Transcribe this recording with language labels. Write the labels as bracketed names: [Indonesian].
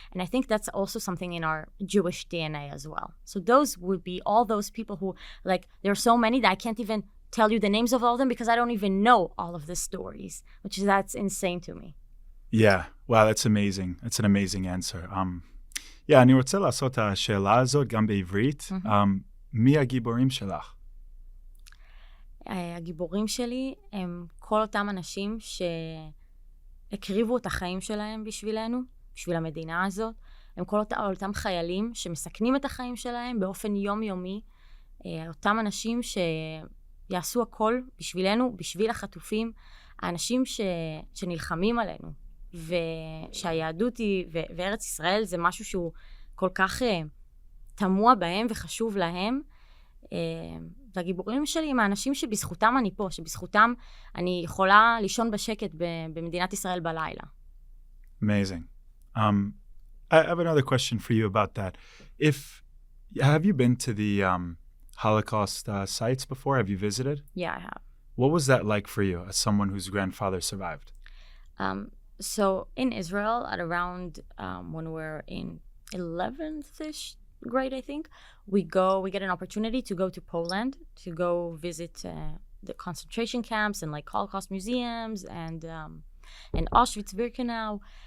[English] And I think that's also something in our Jewish DNA as well. So those would be all those people who, like, there are so many that I can't even tell you the names of all of them because I don't even know all of the stories, that's insane to me. Yeah. Wow, that's amazing. That's an amazing answer. [Hebrew] Yeah, אני רוצה לעשות את השאלה הזאת גם בעברית. מי הגיבורים שלך? הגיבורים שלי הם כל אותם אנשים שהקריבו את החיים שלהם בשבילנו, בשביל המדינה הזאת. הם כל אותם חיילים שמסכנים את החיים שלהם באופן יומיומי. אותם אנשים שיעשו הכל בשבילנו, בשביל החטופים. האנשים שנלחמים עלינו. ושהיהדות היא, וארץ ישראל זה משהו שהוא כל כך תמוה בהם וחשוב להם. והגיבורים שלי הם האנשים שבזכותם אני פה, שבזכותם אני יכולה לישון בשקט במדינת ישראל בלילה. [English] Amazing. I have another question for you about that. Have you been to the Holocaust sites before? Have you visited? Yeah, I have. What was that like for you as someone whose grandfather survived? So in Israel, at around when we're in 11th-ish grade, I think, we get an opportunity to go to Poland, to go visit the concentration camps and like Holocaust museums and Auschwitz-Birkenau.